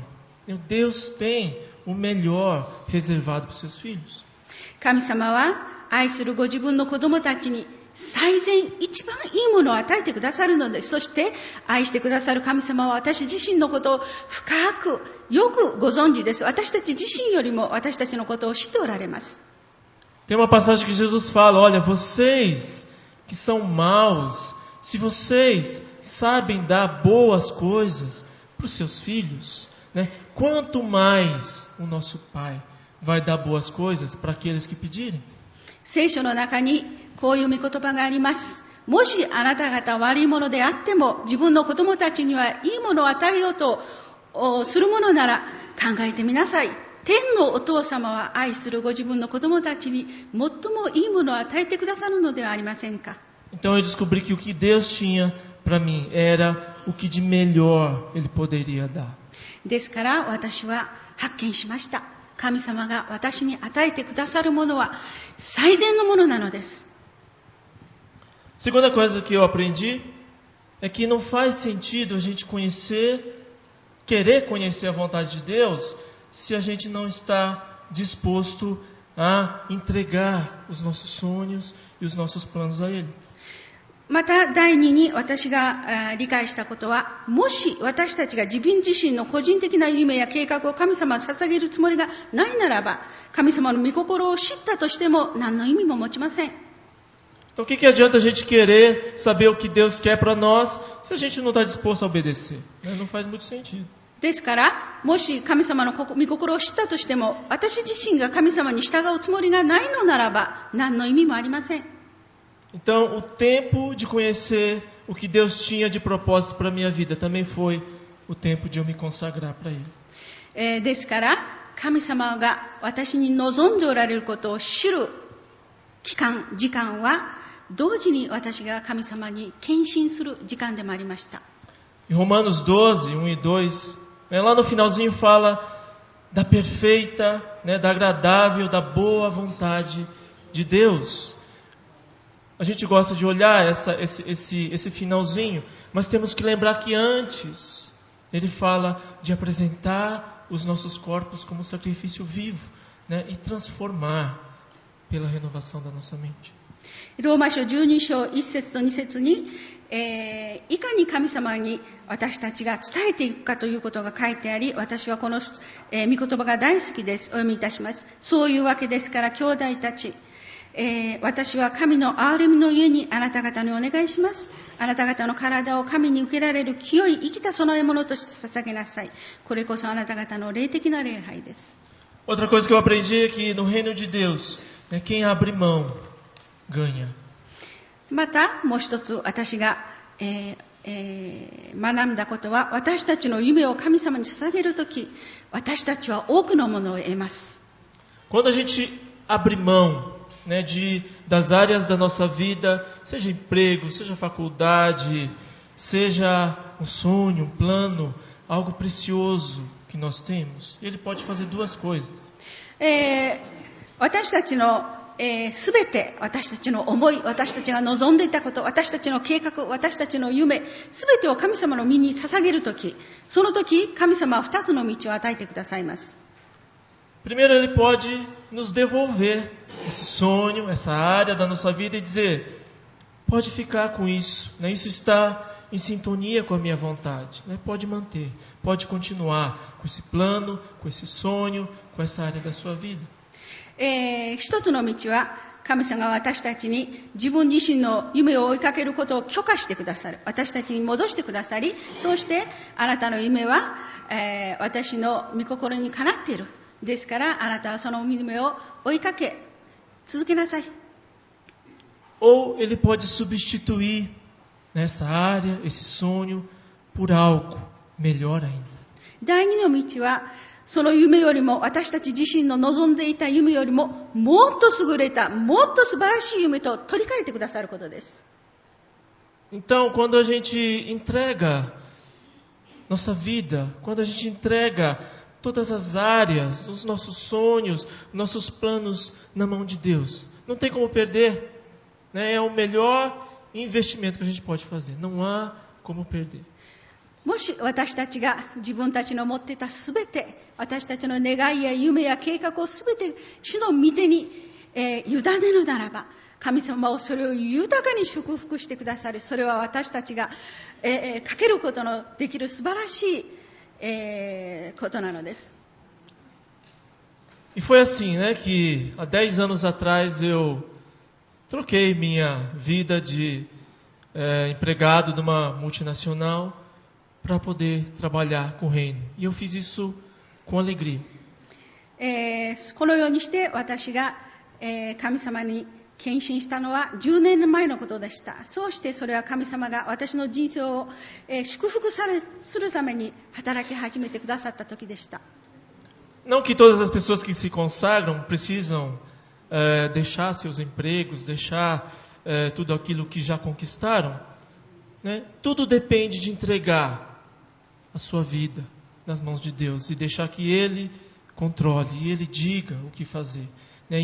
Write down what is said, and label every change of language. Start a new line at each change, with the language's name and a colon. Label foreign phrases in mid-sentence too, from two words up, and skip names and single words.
Portuguese: Deus tem o melhor reservado para os seus filhos.
Japanese: 神様は愛するご自分の子供たちに最善、一番いいものを与えてくださるのです。そして愛してくださる神様は私自身のことを深く、よくご存知です。私たち自身よりも私たちのことを知っておられます。
Portuguese: Tem uma passagem que Jesus fala, olha, vocês que são maus, se vocês sabem dar boas coisas para os seus filhos, né, quanto mais o nosso Pai vai dar boas coisas para aqueles que pedirem.
Japanese: 聖書の中にこういう御言葉があります。もしあなた方悪いものであっても、自分の子供たちにはいいものを与えようとするものなら考えてみなさい。天のお父様は愛するご自分の子供たちに最もいいものを与えてくださるのではありませんか。
Portuguese: Então eu descobri que o que Deus tinha para mim era o que de melhor Ele poderia dar.
Japanese: ですから私は発見しました。神様が私に与えてくださるものは最善のものなのです。
Portuguese: Segunda coisa que eu aprendi é que não faz sentido a gente querer conhecer a vontade de Deus, se a gente não está disposto a entregar os nossos sonhos e os nossos planos a Ele.
Japanese: また第二に私が理解したことは、もし私たちが自分自身の個人的な夢や計画を神様に捧げるつもりがないならば、神様の御心を知ったとしても何の意味も持ちません。
Portuguese: Então o que adianta a gente querer saber o que Deus quer para nós, se a gente não está disposto a obedecer? Não faz muito sentido.
Japanese: ですから、もし神様の御心を知ったとしても、私自身が神様に従うつもりがないのならば、何の意味もありません。
Portuguese: Então, o tempo de conhecer o que Deus tinha de propósito para a minha vida também foi o tempo de eu me consagrar para Ele.
Japanese: ですから、神様が私に望んでおられることを知る時間は、同時に私が神様に献身する時間でもありました。
Portuguese: Em Romanos 12, 1 e 2, lá no finalzinho fala da perfeita, da agradável, da boa vontade de Deus. A gente gosta de olhar esse finalzinho, mas temos que lembrar que antes ele fala de apresentar os nossos corpos como sacrifício vivo, e transformar pela renovação da nossa mente.
Japanese: ローマ書12章1節と2節に、いかに神様に私たちが伝えていくかということが書いてあり、私はこの、御言葉が大好きです。お読みいたします。そういうわけですから兄弟たち、私は神の憐れみの家にあなた方にお願いします。あなた方の体を神に受けられる清い生きた供え物として捧げなさい。これこそあなた方の霊的な礼拝です。
Portuguese: Outra coisa que eu aprendi é que no reino de Deus, quem abre mão ganha.
Japanese: またもう一つ私が、学んだことは、私たちの夢を神様に捧げるとき、私たちは多くのものを得ます。
Portuguese: Quando a gente abre mão, das áreas da nossa vida, seja emprego, seja faculdade, seja um sonho, um plano, algo precioso que nós temos, ele pode fazer duas coisas.
Japanese: 私たちのすべて、私たちの思い、私たちが望んでいたこと、私たちの計画、私たちの夢、すべてを神様の身に捧げるとき、そのとき神様は二つの道を与えてくださいます。
Portuguese: Primeiro, Ele pode nos devolver esse sonho, essa área da nossa vida e dizer, pode ficar com isso, isso está em sintonia com a minha vontade, pode manter, pode continuar com esse plano, com esse sonho, com essa área da sua vida.
Japanese: 一つの道は、神様が私たちに自分自身の夢を追いかけることを許可してくださる。私たちに戻してくださり、そうしてあなたの夢は、私の御心にかなっている。ですからあなたはその夢を追いかけ続けなさい。
Portuguese: Ou ele pode substituir essa área, esse sonho, por algo melhor ainda.
Japanese: 第二の道は、その夢よりも、私たち自身の望んでいた夢よりも、もっと優れた、もっと素晴らしい夢と取り替えてくださることです。
Portuguese: Então, quando a gente entrega nossa vida, quando a gente entrega todas as áreas, os nossos sonhos, nossos planos na mão de Deus, não tem como perder, é o melhor investimento que a gente pode fazer, não há como perder.
Japanese: もし私たちが自分たちの持っていたすべて、私たちの願いや夢や計画をすべて主の御手に、委ねるならば、 神様をそれを豊かに祝福してくださる。それは私たちが、かけることのできる素晴らしい、ことなのです。
Portuguese: E foi assim, né, que há 10 anos atrás eu troquei minha vida de empregado numa multinacional para poder trabalhar com o reino. E eu fiz isso com alegria.
Japanese: このようにして私が、神様に献身したのは10年前のことでした。そうしてそれは神様が私の人生を、祝福するために働き始めてくださった時でした。
Portuguese: Não que todas as pessoas que se consagram precisam deixar seus empregos, deixar tudo aquilo que já conquistaram, né? Tudo depende de entregar a sua vida nas mãos de Deus e deixar que Ele controle e Ele diga o que fazer, né?